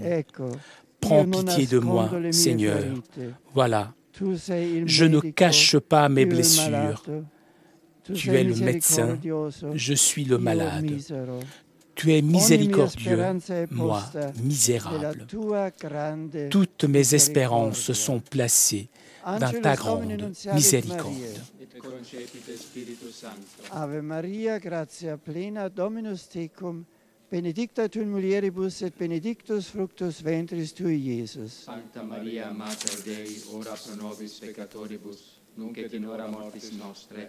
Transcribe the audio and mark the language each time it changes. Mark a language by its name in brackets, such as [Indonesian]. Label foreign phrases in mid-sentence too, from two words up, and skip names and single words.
[French] Prends pitié de moi, Seigneur. Voilà, je ne cache pas mes blessures. Tu es le médecin, je suis le malade. Tu es miséricordieux, moi, misérable. Toutes mes espérances sont placées dans ta grande miséricorde. [Latin] Ave Maria, gratia plena, Dominus tecum, benedicta tu in mulieribus et benedictus fructus ventris tui, Iesus. Sancta Maria, Mater Dei, ora pro nobis peccatoribus, nunc et in hora mortis nostre.